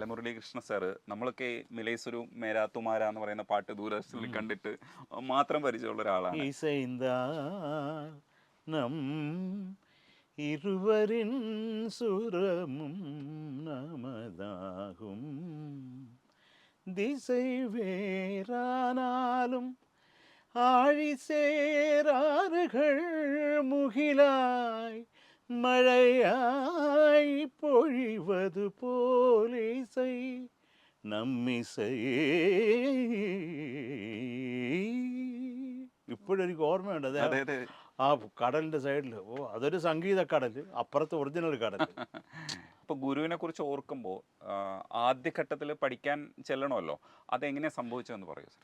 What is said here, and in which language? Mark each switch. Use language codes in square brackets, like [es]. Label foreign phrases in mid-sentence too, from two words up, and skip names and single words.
[ml] ബാലമുരളീകൃഷ്ണ സാറ് നമ്മളൊക്കെ മിലേസുരു മേരാത്തുമാര എന്ന് പറയുന്ന പാട്ട് ദൂരദർശനിൽ കണ്ടിട്ട് മാത്രം പരിചയമുള്ള ഒരാളാണ്. [ta] இசைந்தானம் இருவரின் சுரமும் நமதாகும் திசை வேறானாலும் ஆழி சேராறுகள் முகிலாய் மழையாய் பொழிவது போல் இசை നമ്മിസൈ. [ml] ഇപ്പോഴെനിക്ക് ഓർമ്മയുണ്ട് അതെ അതെ അതെ. ആ കടലിൻ്റെ സൈഡിൽ. അതൊരു സംഗീത കടൽ, അപ്പുറത്ത് ഒറിജിനൽ കടൽ. ഇപ്പൊ ഗുരുവിനെ കുറിച്ച് ഓർക്കുമ്പോൾ ആദ്യഘട്ടത്തിൽ പഠിക്കാൻ ചെല്ലണമല്ലോ, അതെങ്ങനെ സംഭവിച്ചതെന്ന് പറയൂ സാർ.